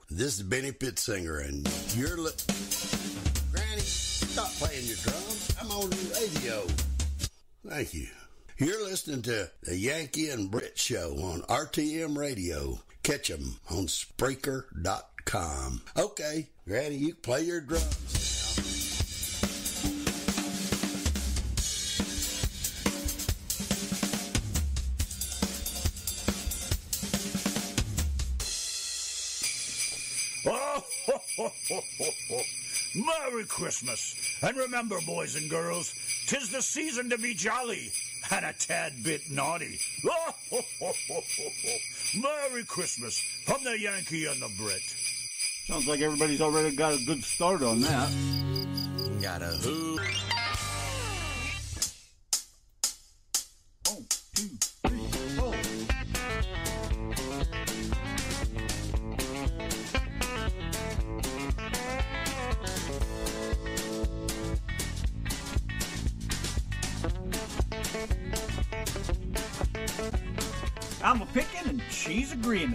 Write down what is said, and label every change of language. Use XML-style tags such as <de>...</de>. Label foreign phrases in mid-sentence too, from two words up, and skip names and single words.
<en>This is Benny Pittsinger, and you're Granny, stop playing your drums. I'm on the radio. Thank you. You're listening to the Yanky and Brit Show on RTM Radio, catch 'em on Spreaker.com. Okay, Granny, you can play your drums now. Oh, ho, ho, ho, ho, ho. Merry Christmas. And remember, boys and girls, 'tis the season to be jolly and a tad bit naughty. Oh, ho, ho, ho, ho, ho. Merry Christmas from the Yankee and the Brit. Sounds like everybody's already got a good start on that. Got a who? 1, 2, 3, 4. I'm a picking and she's a grinning.</en>